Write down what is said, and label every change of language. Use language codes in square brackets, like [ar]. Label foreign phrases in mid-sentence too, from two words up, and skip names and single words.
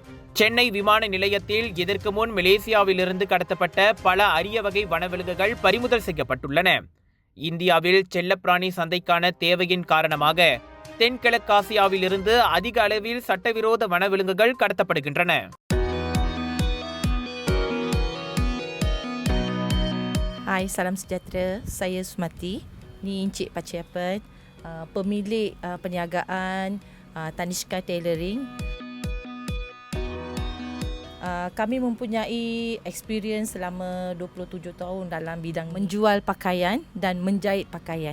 [ta] சென்னை விமான நிலையத்தில் இதற்கு முன் மலேசியாவிலிருந்து கடத்தப்பட்ட பல அரிய வகை வனவிலங்குகள் பறிமுதல் செய்யப்பட்டுள்ளன. இந்தியாவில் செல்லப்பிராணி சந்தைக்கான தேவையின் காரணமாக தென்கிழக்காசியாவிலிருந்து அதிக அளவில் சட்டவிரோத வனவிலங்குகள் கடத்தப்படுகின்றன. [ms] Hai, salam sejahtera. Saya Sumati. Ni Encik Paciapan, pemilik perniagaan Tanishka Tailoring. Kami mempunyai experience selama 27 tahun dalam bidang menjual pakaian dan menjahit pakaian.